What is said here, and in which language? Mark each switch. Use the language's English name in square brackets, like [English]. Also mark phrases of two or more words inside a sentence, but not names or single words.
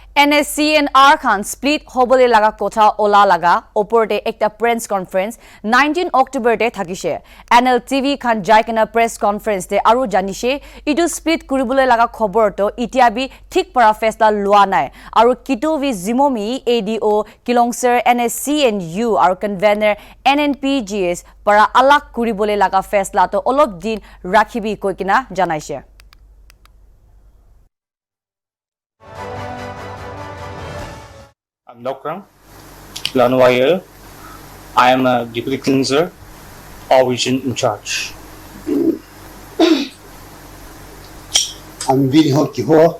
[Naga Pidgin] Nscn Khan split hobole laga kotha ola laga oporte ekta [English] press conference [Naga Pidgin] 19 October de thakise NLTV Khan jaikena [English] press conference [Naga Pidgin] de aru janishe idu split kuribole laga khobor to itiabi thik para fesla lua nai aru Kitovi Zhimomi ADO Kilonser Nscn aru convenor NNPG para alak kuribole laga fesla to olop din rakhibi koikina janaise. [English] I'm Dr. Lanwire. I am a deputy cleanser or region in charge. I'm Vinho Kiho.